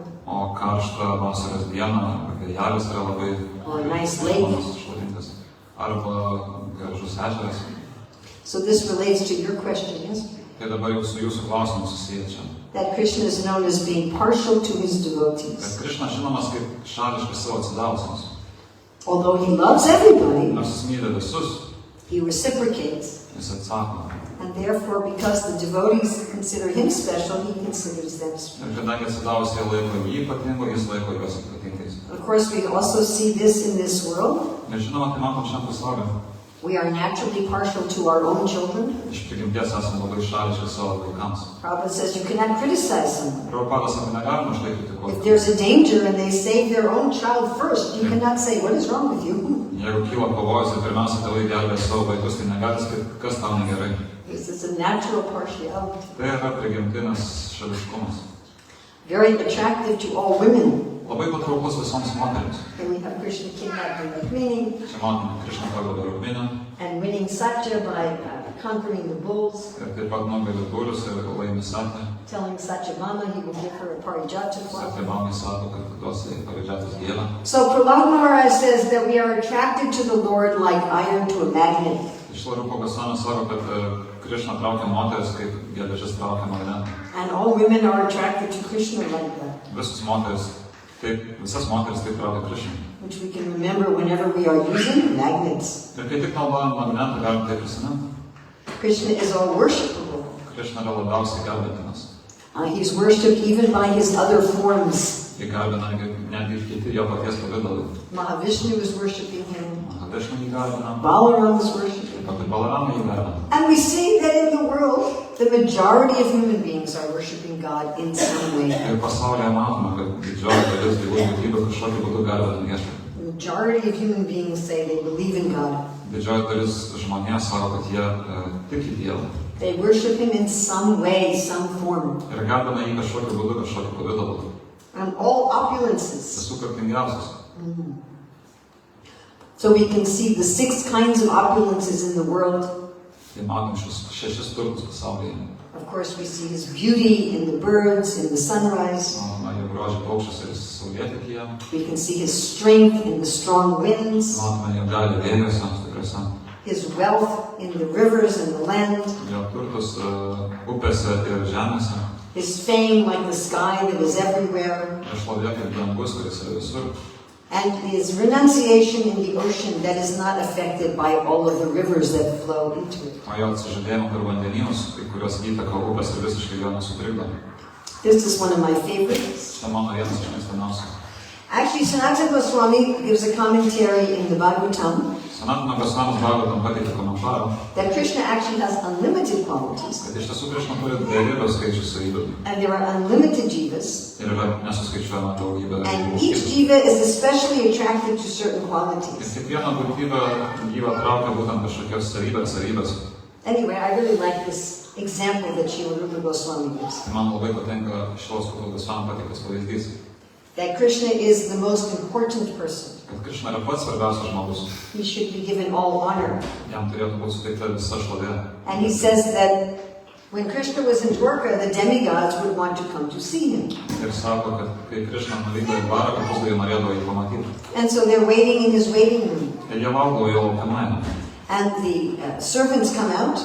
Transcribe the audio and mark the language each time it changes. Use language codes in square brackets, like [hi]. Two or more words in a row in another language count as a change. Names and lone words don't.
[lt] O karštą vasaros dieną vėjelis yra labai [en] Or a nice lake. [lt] šlovingas. Arba gražus ežeras. [en] So this relates to your question, yes? [lt] Tai dabar jau su jūsų klausimu susiję čia. [en] That Krishna is known as being partial to his [lt] Kad [en] devotees. [lt] Krishna žinomas kaip šališkas savo atsidavusiams. [en] Although he loves everybody, [lt] Nors jis myli visus, [en] he reciprocates. [lt] jis atsako. [en] And therefore, because the devotees consider him special, he considers them special. [lt] Ir kadangi atsidavusiai laiko jį ypatingu, jis laiko juos ypatingais. [en] Of course, we also see this in this world. [lt] Ir žinoma, tai matom šiam pasauliu. [en] We are naturally partial to our own children. [lt] Iš prigimties esame labai šališki savo vaikams. [en] Prabhupada says you cannot criticize someone. [lt] Prabhupada sako, negalima už tai [en] If [lt] kritikuoti. [en] there's a danger and they save their own child first, you cannot say, what is wrong with you? [lt] Jeigu kyla pavojus, tai pirmiausia, tėvai gelbėja savo vaikus, tai negali sakyti, kas tau negerai. [en] This is a natural partiality. [lt] Tai yra prigimtinis šališkumas. [en] Very attractive to all women. [lt] Labai patrauklus visoms moterims. [en] And we have Krishna kidnapping Rukmini [lt] Čia matome Krishna pagodą Rukminę [en] and winning Satya by conquering the bulls, [lt] ir taip pat nugali būrius ir laimi Satya. [en] telling Satyabhama he will give her a parijata flower. [lt] Satyabhamai sako, kad duos jai paridžiatos gėlę. [en] So Prahlad Maharaj says that we are attracted to the Lord like iron to a magnet. [lt] Iš Rupa Goswamis sako, kad Krishna traukia moteris, kaip geležis traukia magnetą. [en] And all women are attracted to Krishna like that, [lt] Visas moteris taip traukia Krishna. [en] which we can remember whenever we are using magnets. [lt] Ir kai tik naudojam magnetą, galim tai prisiminti. [en] Krishna is all worshipable. [lt] Krishna yra labiausiai garbintinas. [en] He's worshipped even by his other forms. [lt] Jį garbina netgi ir kiti jo paties pavydalai. [en] Mahavishnu is worshipping him. [lt] Krishna jį garbina, [en] Balaram is worshipping him. [lt] pat ir Balarama jį garbina. [en] And we see that in the world, the majority of human beings are worshipping God in some way. [lt] Ir pasaulyje matome, kad didžioji dalis gyvų būtybių kažkokiu būdu garbina viešpatį. [en] The majority of human beings say they believe in God. [lt] Didžioji dalis žmonės sako, kad jie tiki Dievą. [en] They worship him in some way, some form. [lt] Ir garbina jį kažkokiu būdu, kažkokiu pavidalu. [en] And all opulences. [lt] Visų turtingiausias. [en] So we can see the 6 kinds of opulences in the world. [lt] Tai matom šius 6 turtus pasaulyje. [en] Of course, we see his beauty in the birds, in the sunrise. [lt] Matome jo grožį paukščiuose ir saulėtekyje. [en] We can see his strength in the strong winds. [lt] Matome jo galią vėjuose, stipriuose. [en] His wealth in the rivers and the land. [lt] Jo turtus upėse ir žemėse. [en] His fame like the sky that is everywhere. [lt] Ir šlovė kaip dangus, kuris yra visur. [en] And his renunciation in the ocean that is not affected by all of the rivers that flow into it. [lt] O jo atsižadėjimo per vandenynus, kurios įtaka upės ir visiškai jo nesutrikdo. [en] This is one of my favorites. [lt] Tai mano vienas iš mėgstamiausių. [en] Actually, Sanatana Goswami gives a commentary in the Bhagavatam [lt] Sanatana Goswamis Bhagavatam pateikė komentarą, [en] that Krishna actually has unlimited qualities. [lt] kad iš tiesų Krishna turi beribę skaičių savybių. [en] And there are unlimited jivas. [lt] Ir yra nesuskaičiuojama daugybė. [en] And each jiva is especially attracted to certain [lt] Ir [en] qualities. [lt] kiekviena būtybė gyvą traukia būtent kažkokios savybės. [en] Anyway, I really like this example that Srila Goswami gives. [lt] Tai man labai patinka šios Goswami pateiktas pavyzdys, [en] That Krishna is the most important person. [lt] kad Krishna yra pats svarbiausias žmogus. [en] He should be given all honor. [lt] Jam turėtų būti suteikta visa šlovė. [en] And he says that when Krishna was in Dwarka, the demigods would want to come to see him. [lt] Ir sako, kad kai Krishna nuvyko į dvarą, kad pusdai norėdavo jį pamatyti. [en] And so they're waiting in his waiting room. [lt] Ir jie laukdavo jo laukiamajame. [en] And the servants come out